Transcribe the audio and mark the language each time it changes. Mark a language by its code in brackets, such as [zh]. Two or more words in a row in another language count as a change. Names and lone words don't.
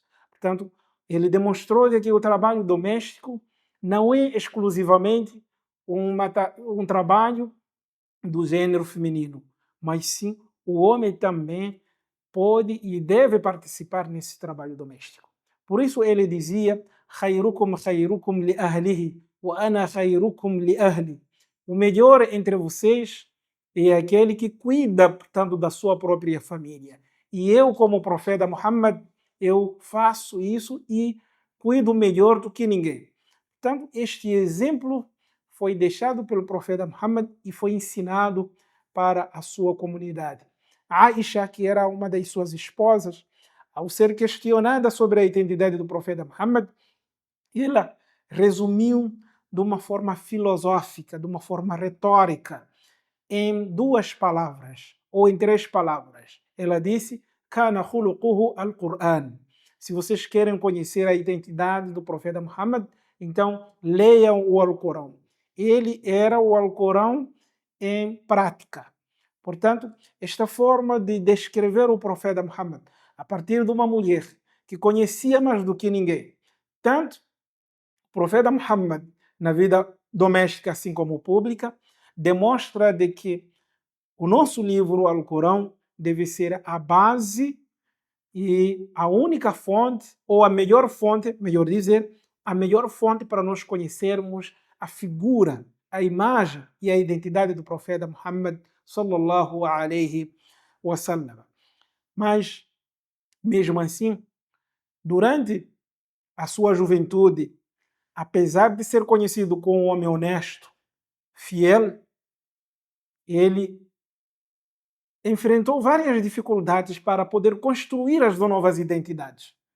[pt] Portanto, ele demonstrou que o trabalho doméstico não é exclusivamente um trabalho do gênero feminino, mas sim o homem também pode e deve participar nesse trabalho doméstico. Por isso ele dizia: [ar] "خيركم خيركم لأهله وأنا خيركم لأهلي." [pt] O melhor entre vocês é aquele que cuida, portanto, da sua própria família. E eu, como profeta Muhammad, eu faço isso e cuido melhor do que ninguém. Portanto, este exemplo foi deixado pelo profeta Muhammad e foi ensinado para a sua comunidade. Aisha, que era uma das suas esposas, ao ser questionada sobre a identidade do profeta Muhammad, ela resumiu de uma forma filosófica, de uma forma retórica, em duas palavras, ou em três palavras. Ela disse: [ar] "كان خلقه القرآن." [pt] Se vocês querem conhecer a identidade do profeta Muhammad, então leiam o Alcorão. Ele era o Alcorão em prática. Portanto, esta forma de descrever o profeta Muhammad a partir de uma mulher que conhecia mais do que ninguém, tanto o profeta Muhammad na vida doméstica assim como pública, demonstra de que o nosso livro, o Alcorão, deve ser a base e a única fonte, ou a melhor fonte, melhor dizer, a melhor fonte para nós conhecermos a figura, a imagem e a identidade do profeta Muhammad [ar] صلى الله عليه وسلم. [pt] Mas, mesmo assim, durante a sua juventude, apesar de ser conhecido como um homem honesto, fiel, ele enfrentou várias dificuldades para poder construir as novas identidades.